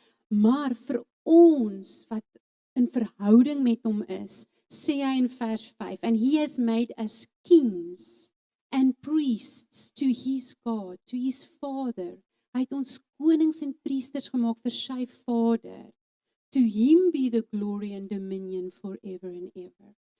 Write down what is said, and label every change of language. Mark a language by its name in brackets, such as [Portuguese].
[Afrikaans] Maar vir ons wat in verhouding met hom is, sê hy in vers 5, [English] and he has made us kings and priests to his God, to his Father. [Afrikaans] Hy het ons konings en priesters gemaak vir sy Vader. [English] To him be the glory and dominion forever and ever.